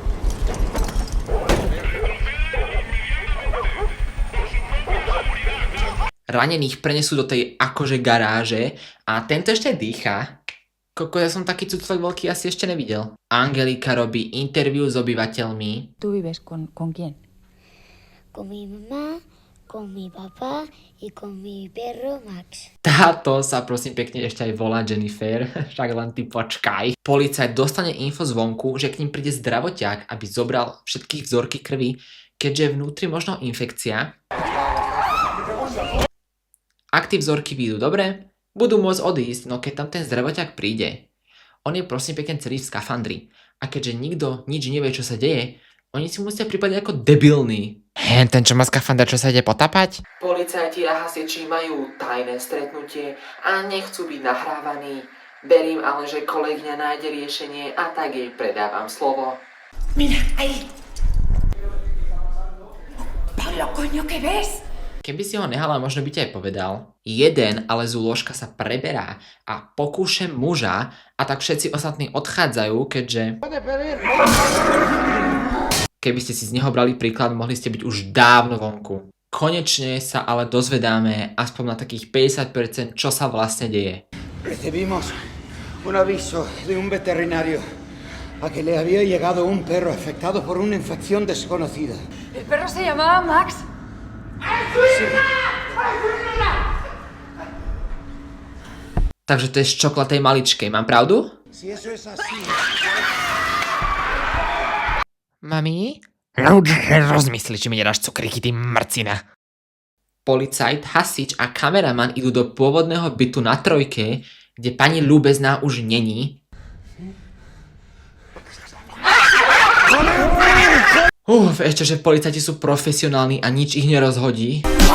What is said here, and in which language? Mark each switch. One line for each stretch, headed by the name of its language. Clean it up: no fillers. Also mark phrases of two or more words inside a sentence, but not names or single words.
Slovak: Ranených prenesú do tej akože garáže a tento ešte dýcha. Koko, ja som taký cuclek veľký asi ešte nevidel. Angelika robí interview s obyvateľmi.
Spanish: ¿Tú vives con quién? Con mi mamá, con mi papá y con mi perro Max.
Slovak: Táto sa prosím pekne ešte aj volá Jennifer, však len ty počkaj. Policajt dostane info zvonku, že k ním príde zdravotiak, aby zobral všetky vzorky krvi, keďže vnútri možno infekcia. Ak tie vzorky výjdu dobre, budú môcť odísť, no keď tam ten zdravotiak príde. On je prosím pekne celý v skafandri a keďže nikto nič nevie, čo sa deje, oni si musia pripadať ako debilní. Ten, čo má skafandra, čo sa ide potapať? Policajti a hasiči majú tajné stretnutie a nechcú byť nahrávaní. Verím ale, že kolegyňa nájde riešenie a tak jej predávam slovo.
Spanish: Mira, ahí. Pablo, coño, ¿qué ves?
Slovak: Keby si ho nehala, možno by ti aj povedal. Jeden ale z lôžka sa preberá a pokúše muža a tak všetci ostatní odchádzajú, keďže... Keby ste si z neho brali príklad, mohli ste byť už dávno vonku. Konečne sa ale dozvedáme aspoň na takých 50%, čo sa vlastne deje.
Spanish: Recibimos un aviso de un veterinario a que le había llegado un perro afectado por una infección desconocida. El perro se llamaba Max.
Slovak: Takže to je z čokolatej maličkej, mám pravdu?
Spanish: Si eso es así. Mami?
Slovak: Rozmysli, či mi nedáš cukríky, ty mrcina. Policajt, hasič a kameraman idú do pôvodného bytu na 3, kde pani ľúbezná už není. Ešte, že policajti sú profesionálni a nič ich nerozhodí.